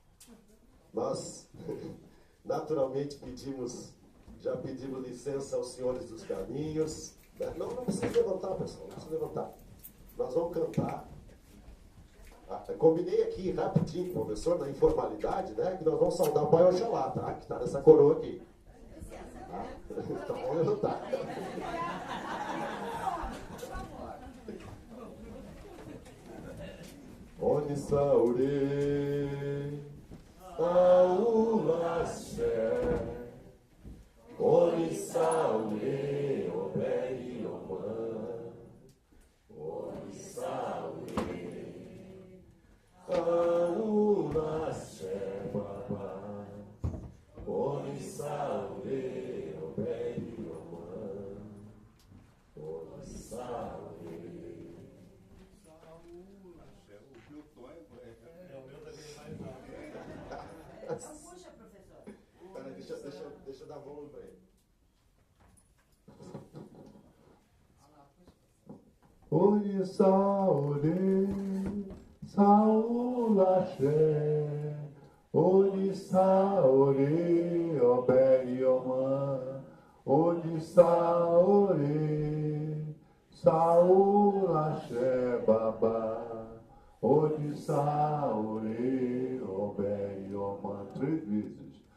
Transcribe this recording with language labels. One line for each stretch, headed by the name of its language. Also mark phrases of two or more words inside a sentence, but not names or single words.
Portuguese: Nós, naturalmente, já pedimos licença aos senhores dos caminhos, né? Não precisa levantar, pessoal, não precisa levantar. Nós vamos cantar. Combinei aqui rapidinho com o professor, na informalidade, né, que nós vamos saudar o Pai Oxalá, tá? Que está nessa coroa aqui. Tá? Então vamos levantar.
Yoruba: Onissaure, Aulaxé, Onissaure, Oberi Oman, Onissaure, Aulaxé, Babá, Onissaure, Oberi Oman, Onissaure.
Portuguese: Puxa, professor. Peraí, deixa eu dar volume para ele.
Yoruba: Onissaure, Saulaxé, Onissaure, Oberi Oman, Onissaure, Saulaxé, Babá, Onissaure, Oberi Oman,
Portuguese: 3 vezes.